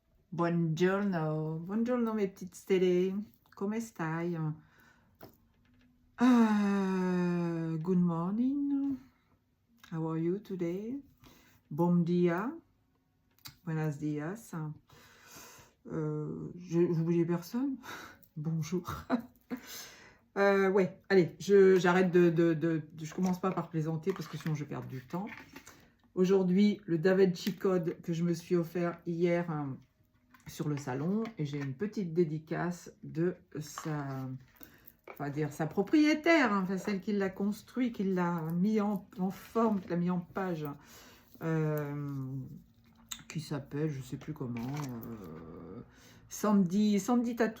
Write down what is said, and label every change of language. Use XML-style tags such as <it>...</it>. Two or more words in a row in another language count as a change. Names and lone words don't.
<it>Buongiorno, buongiorno</it> <fr>mes petites</fr> <it>stelle, come stai?</it> <en>Good morning, how are you today?</en> <pt>Bom dia,</pt> <es>buenos dias.</es> <fr>J'oublie personne? Bonjour. Ouais, allez, j'arrête je commence pas par plaisanter parce que sinon je perds du temps. Aujourd'hui, le Da Vinci Code que je me suis offert hier sur le salon, et j'ai une petite dédicace de sa propriétaire, enfin, celle qui l'a construit, qui l'a mis en forme, qui l'a mis en page, qui s'appelle, je sais plus comment, Sandy Tattoo.</fr>